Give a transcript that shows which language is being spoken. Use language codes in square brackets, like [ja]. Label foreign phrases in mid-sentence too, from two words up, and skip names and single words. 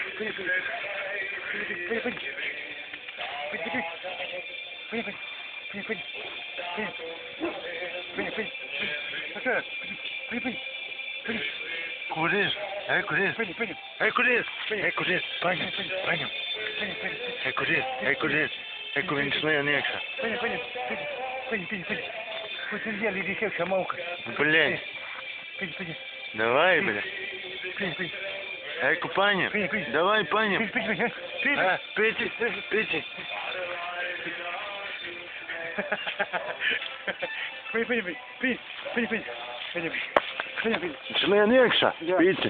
[ru] Куришь? Эй, куришь? Эй, куришь? Эй, kуришь? Paņem. Эй, kуришь? Эй, kуришь? Эй, [lv] kur viņš lien iekšā? Блядь. [ru] Давай, блядь. Эй, paņem. Давай, paņem. Пейте. [lv] Viņš lien iekšā. Pīci.